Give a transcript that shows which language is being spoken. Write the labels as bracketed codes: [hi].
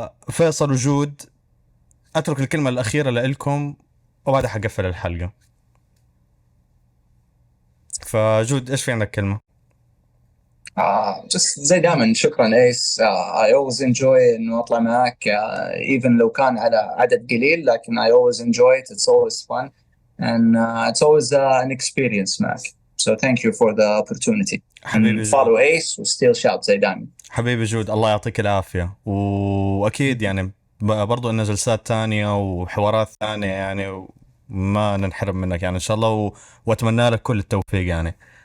[ar] فيصل وجود، أترك الكلمة الأخيرة لإلكم وبعدها حقفل الحلقة. فجود إيش في عندك كلمة؟ just زي دائما شكرا ايس. [en] I always enjoy [ar] انه اطلع معك even لو كان على عدد قليل، لكن [en] I always enjoy it. It's always fun and it's always an experience [ar] معك. [en] So thank you for the opportunity. [ar] حبيبي [en] and follow ace [ar] وستيل شاوت زي دائما. حبيبي جود، الله يعطيك العافية. وأكيد يعني برضو إن جلسات تانية وحوارات ثانية يعني، وما ننحرم منك يعني إن شاء الله. وأتمنى لك كل التوفيق يعني.